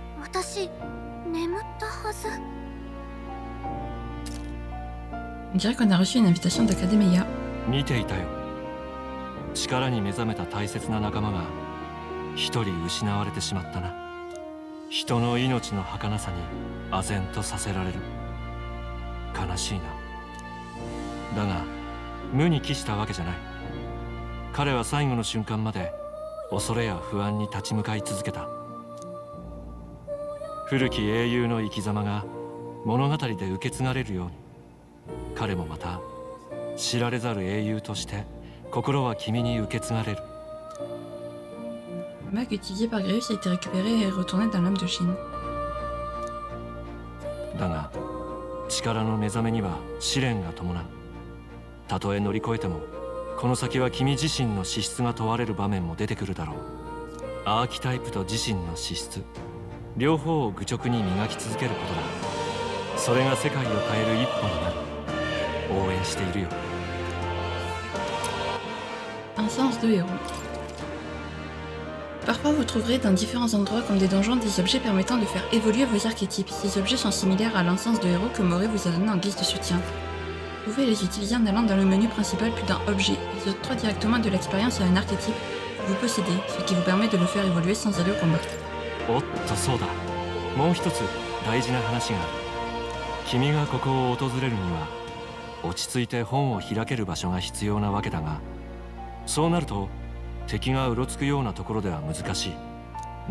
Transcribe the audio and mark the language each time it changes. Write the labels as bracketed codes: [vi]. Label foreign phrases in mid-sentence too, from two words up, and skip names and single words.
[ja] 私眠ったはず。 [fr] On dirait qu'on a reçu une invitation d'Academia. [ja] 見ていたよ。力に目覚めた大切な仲間が一人失われてしまったな。人の命の儚さに唖然とさせられる。悲しいな。だが無に帰したわけじゃない。彼は最後の瞬間まで恐れや不安に立ち向かい続けた。古き英雄の生き様が物語で受け継がれるように、彼もまた知られざる英雄として心は君に受け継がれる。 [fr] Le mag utilisé par Grayus a été récupéré et retourné dans l'âme de Shin. [ja] だが力の目覚めには試練が伴う。たとえ乗り越えてもこの先は君自身の資質が問われる場面も出てくるだろう。アーキタイプと自身の資質両方を愚直に磨き続けることだ。それが世界を変える一歩になる。応援しているよ。 [fr] Un sens de héros. Parfois, vous trouverez dans différents endroits comme des donjons des objets permettant de faire évoluer vos archétypes. Ces objets sont similaires à l'encens de héros que Moré vous a donné en guise de soutien. Vous pouvez les utiliser en allant dans le menu principal puis dans Objets. Ils octroient directement de l'expérience à un archétype que vous possédez, ce qui vous permet de le faire évoluer sans aller au combat. [ja] おっとそうだ。もう一つ大事な話がある。君がここを訪れるには落ち着いて本を開ける場所が必要なわけだが、そうなると敵がうろつくようなところでは難しい。